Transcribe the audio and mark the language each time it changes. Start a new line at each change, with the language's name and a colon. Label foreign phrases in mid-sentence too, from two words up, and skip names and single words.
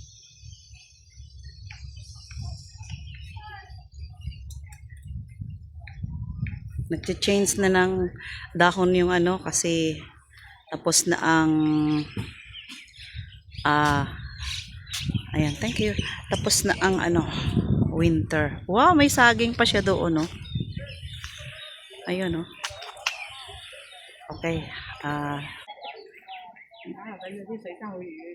Filipino: Nag-change na ng dahon yung ano kasi tapos na ang ayan,
English: thank you.
Filipino: Tapos na ang ano, winter. Wow, may saging pa siya doon, no? Ayun, no? Okay.
Cantonese: 係啊，等嗰啲水爭好遠嘅。